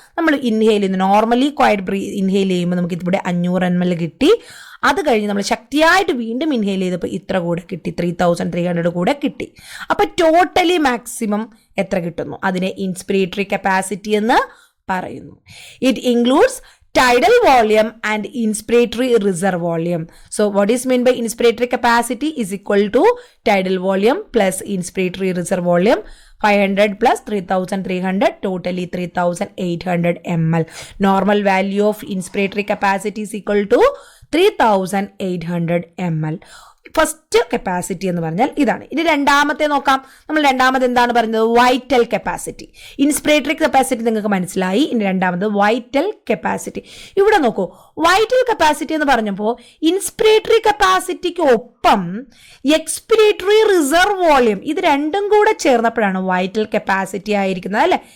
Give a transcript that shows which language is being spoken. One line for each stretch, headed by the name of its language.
Malayalam: നമ്മൾ ഇൻഹെയിൽ ചെയ്യുന്നു, normally quiet inhale ചെയ്യുമ്പോൾ നമുക്ക് ഇവിടെ 500 ml കിട്ടി. അത് കഴിഞ്ഞ് നമ്മൾ ശക്തിയായിട്ട് വീണ്ടും ഇൻഹെയിൽ ചെയ്തപ്പോൾ ഇത്ര കൂടെ കിട്ടി, 3300 കൂടെ കിട്ടി. അപ്പോൾ ടോട്ടലി മാക്സിമം എത്ര കിട്ടുന്നു? അതിനെ ഇൻസ്പിരേറ്ററി കപ്പാസിറ്റി എന്ന് പറയുന്നു.
English: It includes tidal volume and inspiratory reserve volume. So what is meant by inspiratory capacity is equal to tidal volume plus inspiratory reserve volume. 500 plus 3300, totally 3800 ml. Normal value of inspiratory capacity is equal to 3800 ml.
Malayalam: First capacity എന്ന് പറഞ്ഞാൽ ഇതാണ്. ഇനി രണ്ടാമത്തെ നോക്കാം. നമ്മൾ രണ്ടാമത് എന്താണ് പറയുന്നത്? Vital capacity. ഇൻസ്പിരേറ്ററി കപ്പാസിറ്റി നിങ്ങൾക്ക് മനസ്സിലായി. ഇനി രണ്ടാമത് വൈറ്റൽ കപ്പാസിറ്റി. ഇവിടെ നോക്കൂ, വൈറ്റൽ കപ്പാസിറ്റി എന്ന് പറഞ്ഞപ്പോൾ ഇൻസ്പിരേറ്ററി കപ്പാസിറ്റിക്ക് ഒപ്പം എക്സ്പിരേറ്ററി റിസർവ് വോള്യൂം ഇത് രണ്ടും കൂടെ ചേർന്നപ്പോഴാണ് വൈറ്റൽ കപ്പാസിറ്റി ആയിരിക്കുന്നത്, അല്ലേ?